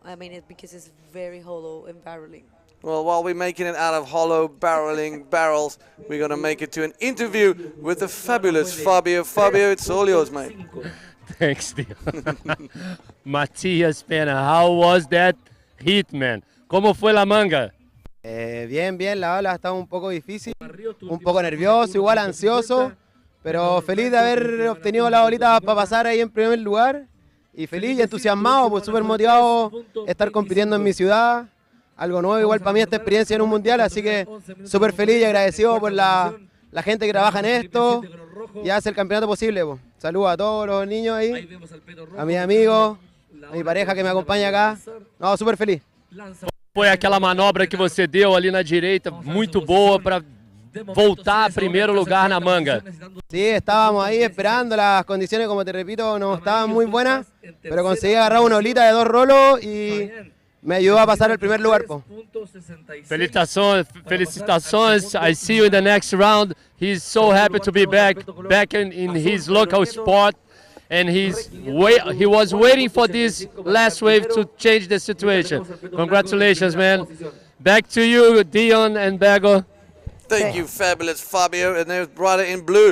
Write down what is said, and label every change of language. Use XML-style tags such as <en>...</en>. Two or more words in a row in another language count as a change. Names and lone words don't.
<en>I mean, because it's very hollow and barreling. Well, while we're making it out of hollow barreling barrels, we're going to make it to an interview with the fabulous Fabio. Fabio, it's all yours, mate. Thanks, Theo. Matías Pena, how was that hit, man?</en> <es>¿Cómo fue la manga? Bien, la ola estaba un poco difícil, un poco nervioso, igual ansioso, pero feliz de haber obtenido la bolita para pasar ahí en primer lugar y feliz y entusiasmado, pues súper motivado de estar compitiendo en mi ciudad, algo nuevo igual para mí esta experiencia en un mundial, así que súper feliz y agradecido por la gente que trabaja en esto y hace el campeonato posible. Pues. Saludos a todos los niños ahí, a mis amigos, a mi pareja que me acompaña acá, no, súper feliz.</es> <pt>Foi aquela manobra que você deu ali na direita, muito boa para voltar a primeiro lugar na manga.</pt> <es>Sí, estábamos ahí esperando, las condiciones, como te repito, no estaban muy buenas, pero conseguí agarrar una olita de 2 rolos y me ayudó a pasar el primer lugar. Po.</es> <pt>Felicitações.</pt> <en>I see you in the next round. He's so happy to be back in his local sport. And he was waiting for this last wave to change the situation. Congratulations, man. Back to you, Dion and Bego. Thank you, fabulous Fabio. And there's brother in blue.</en>